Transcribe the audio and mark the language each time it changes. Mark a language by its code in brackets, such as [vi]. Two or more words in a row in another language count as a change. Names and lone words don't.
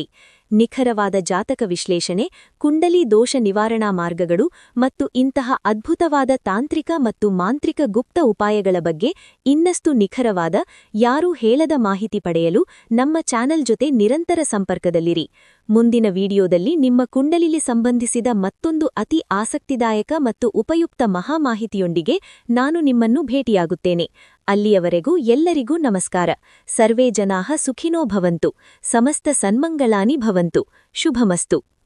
[kn] ನಿಖರವಾದ ಜಾತಕ ವಿಶ್ಲೇಷಣೆ, ಕುಂಡಲಿ ದೋಷ ನಿವಾರಣಾ ಮಾರ್ಗಗಳು ಮತ್ತು ಇಂತಹ ಅದ್ಭುತವಾದ ತಾಂತ್ರಿಕ ಮತ್ತು ಮಾಂತ್ರಿಕ ಗುಪ್ತ ಉಪಾಯಗಳ ಬಗ್ಗೆ ಇನ್ನಷ್ಟು ನಿಖರವಾದ, ಯಾರೂ ಹೇಳದ ಮಾಹಿತಿ ಪಡೆಯಲು ನಮ್ಮ ಚಾನೆಲ್ ಜೊತೆ ನಿರಂತರ ಸಂಪರ್ಕದಲ್ಲಿರಿ. ಮುಂದಿನ ವಿಡಿಯೋದಲ್ಲಿ ನಿಮ್ಮ ಕುಂಡಲಿಗೆ ಸಂಬಂಧಿಸಿದ ಮತ್ತೊಂದು ಅತಿ ಆಸಕ್ತಿದಾಯಕ ಮತ್ತು ಉಪಯುಕ್ತ ಮಹಾಮಾಹಿತಿಯೊಂದಿಗೆ ನಾನು ನಿಮ್ಮನ್ನು ಭೇಟಿಯಾಗುತ್ತೇನೆ. ಅಲ್ಲಿಯವರೆಗೂ ಎಲ್ಲರಿಗೂ ನಮಸ್ಕಾರ. [sa] सर्वे जनाः सुखिनो भवन्तु. समस्त सन्मङ्गलानि भवन्तु. शुभमस्तु.